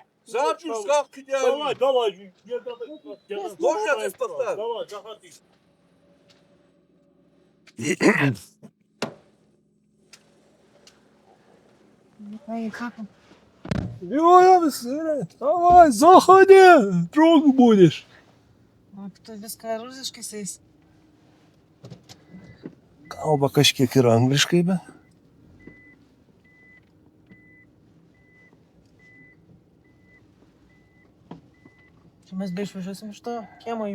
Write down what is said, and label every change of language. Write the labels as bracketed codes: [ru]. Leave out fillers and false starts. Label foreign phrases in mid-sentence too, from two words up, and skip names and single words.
[ru] Завтра ставки делай. Давай. Можно ты поставь? Давай, заходи. Давай, заходи, друг будешь. [lt] O, tu viską rusiškai eis. Kalba kažkiek ir angliškai, bet... Čia mes beišvažiuosim iš to kiemo jau.